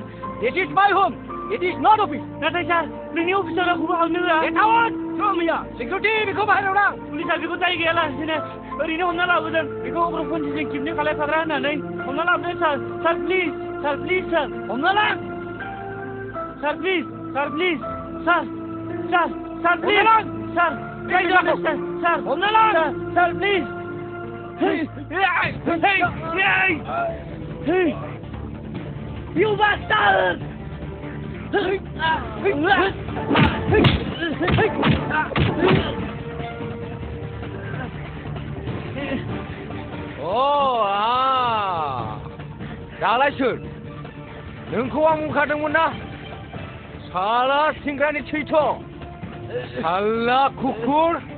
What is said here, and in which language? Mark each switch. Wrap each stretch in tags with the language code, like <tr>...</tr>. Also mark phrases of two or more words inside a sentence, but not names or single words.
<en>It is my home. It is not office.</en> <brx>नाथाय सार नोंनि अफिसाव रावखौबो हाबनो होआ</brx> <en>Get out! Show me ya. Security,</en> <brx>बेखौ बाहेराव लां. पुलिसआ बेखौ दाय गैयालासिनो ओरैनो हमना लाबोदों बेखौ उग्रपन्थिजों किडनेप खालामफाग्रा होननानै हमना लाबोदों</brx> <en>sir please sir</en> <brx>हमना लां</brx> <en>sir please sir please sir</en> <brx>हमना लां</brx> <en>sir please Hey! You bastard!</en> <brx>दालाय सोर नोंखौ आं बुंखादोंमोन ना साला सिंग्रानि थैथ' साला कुकुर</brx>